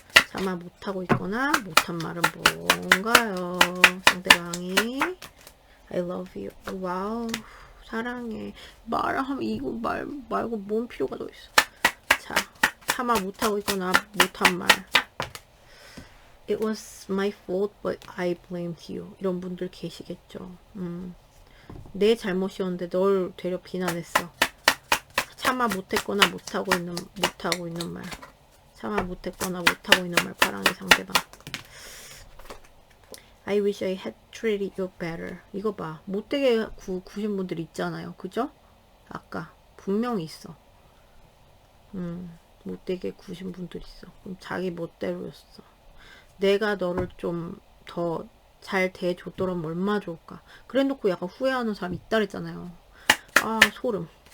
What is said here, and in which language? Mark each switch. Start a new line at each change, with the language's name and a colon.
Korean: 참아 못하고 있거나 못한 말은 뭔가요? 상대방이.
English: I love you.
Korean: 와우. 사랑해. 말하면 이거 말고 뭔 필요가 더 있어. 자, 참아 못하고 있거나 못한 말.
English: It was my fault, but I blamed you.
Korean: 이런 분들 계시겠죠. 내 잘못이었는데 널 되려 비난했어. 참아 못했거나 못하고 있는 말. 참아 못했거나 못하고 있는 말. 파랑이 상대방.
English: I wish I had treated you better.
Korean: 이거 봐. 못되게 구신 분들 있잖아요. 그죠? 아까 분명히 있어. 못되게 구신 분들 있어. 그럼 자기 멋대로였어. 내가 너를 좀 더 잘 대해줬더라면 얼마나 좋을까. 그래놓고 약간 후회하는 사람 있다 그랬잖아요. 아, 소름.